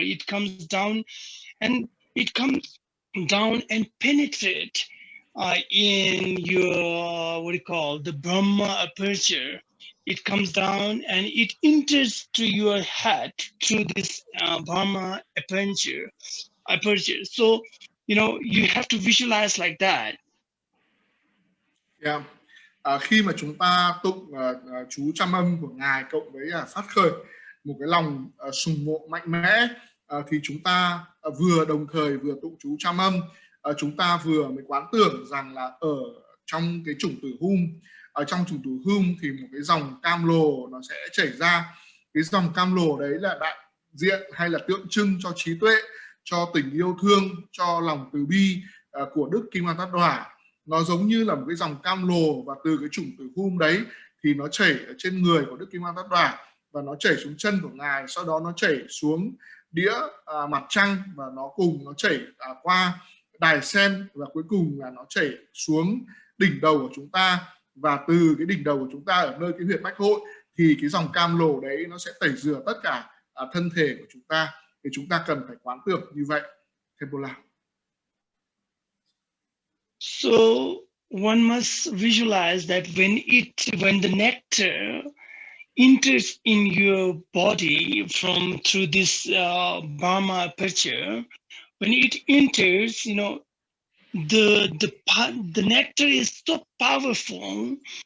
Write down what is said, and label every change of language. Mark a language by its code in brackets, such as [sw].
[en] It comes down, and it comes down and penetrate in your, what do you call, the Brahma aperture. It comes down and it enters to your head through this Brahma aperture. So, you have to visualize like that. Yeah. [vi] Khi mà chúng ta tụng chú trăm âm của ngài cộng với phát khởi một cái lòng sùng mộ mạnh mẽ, thì chúng ta vừa đồng thời vừa tụng chú trăm âm, chúng ta vừa mới quán tưởng rằng là ở trong cái chủng tử hum, ở trong chủng tử hum thì một cái dòng cam lồ nó sẽ chảy ra. Cái dòng cam lồ đấy là đại diện hay là tượng trưng cho trí tuệ, cho tình yêu thương, cho lòng từ bi của Đức Kim Cang Ta Đoả. Nó giống như là một cái dòng cam lồ, và từ cái chủng tử hum đấy thì nó chảy ở trên người của Đức Kim Cang Ta Đoả, và nó chảy xuống chân của ngài, sau đó nó chảy xuống đĩa mặt trăng, và nó chảy qua đài sen, và cuối cùng là nó chảy xuống đỉnh đầu của chúng ta. Và từ cái đỉnh đầu của chúng ta ở nơi cái huyệt bách hội thì cái dòng cam lồ đấy nó sẽ tẩy rửa tất cả thân thể của chúng ta. Thì chúng ta cần phải quán tưởng như vậy. [en] Khenpo. So one must visualize that when the nectar enters in your body through this Brahma aperture, when it enters, the nectar is so powerful